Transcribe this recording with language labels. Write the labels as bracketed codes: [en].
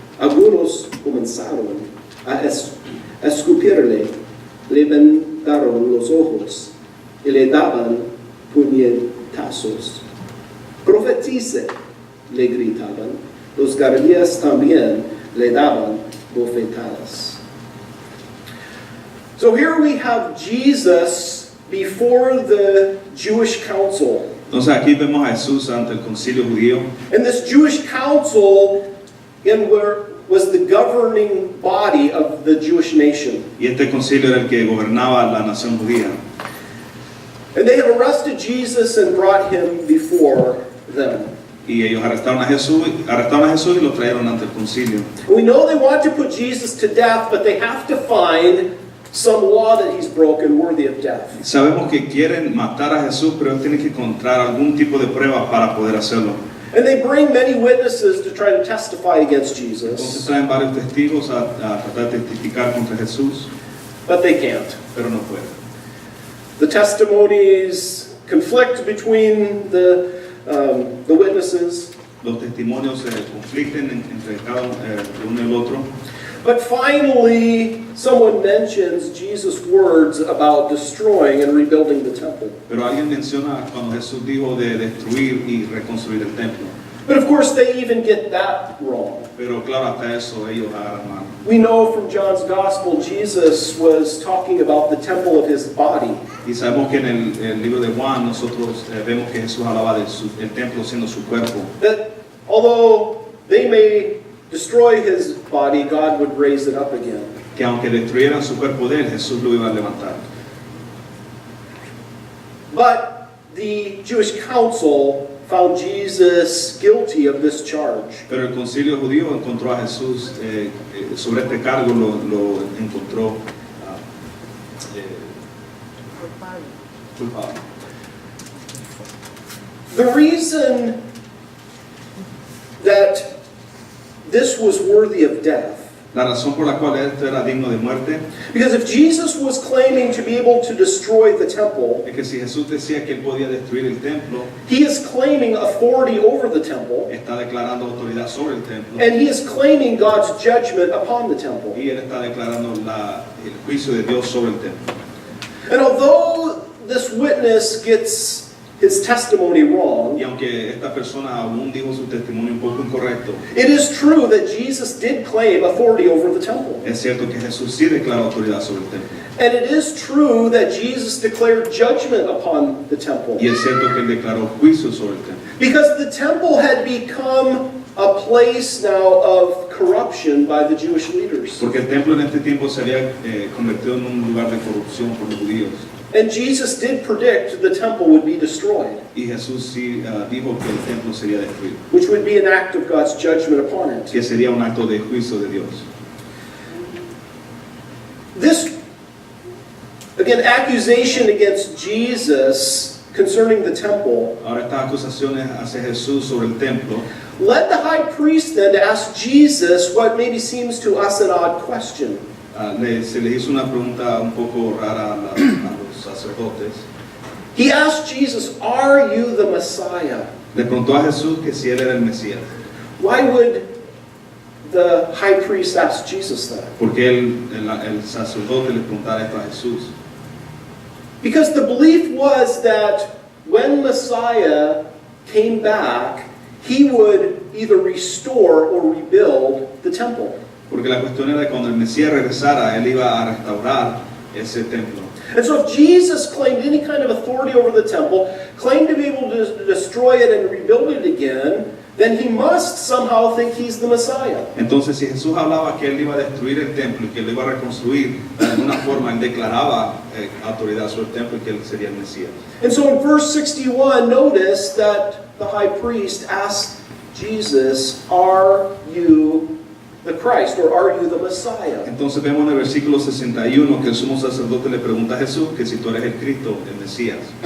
[es] Algunos comenzaron a escupirle, le vendaron los ojos y le daban puñetazos. Profetice, le gritaban. Los guardias también le daban bofetadas. [en] So here we have Jesus before the Jewish council. [es] Entonces aquí vemos a Jesús ante el concilio judío. [en] And this Jewish council was the governing body of the Jewish nation. [es] Y este concilio era el que gobernaba la nación judía. [en] And they had arrested Jesus and brought him before them. [es] Y ellos arrestaron a Jesús y lo trajeron ante el concilio. [en] We know they want to put Jesus to death, but they have to find some law that he's broken worthy of death. [es] Sabemos que quieren matar a Jesús, pero ellos tienen que encontrar algún tipo de prueba para poder hacerlo. [en] And they bring many witnesses to try to testify against [es] Entonces [en] Jesus, [es] traen varios testigos a tratar de testificar contra Jesús, [en] but they can't. [es] pero no pueden. [en] The testimonies conflict between the witnesses, [es] Los testimonios se conflicten entre cada uno y el otro. [en] but finally someone mentions Jesus' words about destroying and rebuilding the temple. [es] Pero alguien menciona cuando Jesús dijo de destruir y reconstruir el templo. [en] But of course they even get that wrong. [es] Pero claro, hasta eso ellos agarran mal. [en] We know from John's Gospel Jesus was talking about the temple of his body. [es] Y sabemos que en el libro de Juan nosotros vemos que Jesús hablaba del templo siendo su cuerpo. [en] That although they may destroy his body, God would raise it up again. [es] Que aunque destruyeran su cuerpo de él, Jesús lo iba a levantar. [en] But the Jewish council found Jesus guilty of this charge. [es] Pero el concilio judío encontró a Jesús sobre este cargo, lo encontró culpable. [en] The reason that this was worthy of death, [es] La razón por la cual esto era digno de muerte [en] because if Jesus was claiming to be able to destroy the temple, [es] es que si Jesús decía que él podía destruir el templo, [en] he is claiming authority over the temple, [es] está declarando autoridad sobre el templo [en] and he is claiming God's judgment upon the temple. [es] y él está declarando el juicio de Dios sobre el templo. [en] And although this witness gets his testimony wrong, [es] Y aunque esta persona aún dijo su testimonio un poco incorrecto, [en] it is true that Jesus did claim authority over the temple. [es] es cierto que Jesús sí declaró autoridad sobre el templo. [en] And it is true that Jesus declared judgment upon the temple. [es] Y es cierto que él declaró juicio sobre el templo. [en] Because the temple had become a place now of corruption by the Jewish leaders. [es] Porque el templo en este tiempo se había convertido en un lugar de corrupción por los judíos. [en] And Jesus did predict the temple would be destroyed, [es] Y Jesús sí dijo que el templo sería destruido, [en] which would be an act of God's judgment upon it. [es] que sería un acto de juicio de Dios. [en] This, again, accusation against Jesus concerning the temple [es] Ahora estas acusaciones hacia Jesús sobre el templo [en] led the high priest then to ask Jesus what maybe seems to us an odd question. [es] se les hizo una pregunta un poco rara a los sacerdotes. [en] He asked Jesus, "Are you the Messiah?" [es] Le preguntó a Jesús que si él era el Mesías. [en] Why would the high priest ask Jesus that? [es] Porque el sacerdote le preguntara esto a Jesús. [en] Because the belief was that when Messiah came back, he would either restore or rebuild the temple. [es] Porque la cuestión era que cuando el Mesías regresara, él iba a restaurar ese templo. [en] And so if Jesus claimed any kind of authority over the temple, claimed to be able to destroy it and rebuild it again, then he must somehow think he's the Messiah. [es] Entonces, si Jesús hablaba que él iba a destruir el templo y que lo iba a reconstruir, de alguna forma él declaraba autoridad sobre el templo y que él sería el Mesías. [en] And so in verse 61, notice that the high priest asked Jesus, "Are you the Christ, or are you the Messiah? [es] Entonces vemos en el versículo 61 que el sumo sacerdote le pregunta a Jesús que si tú eres el Cristo, el Mesías.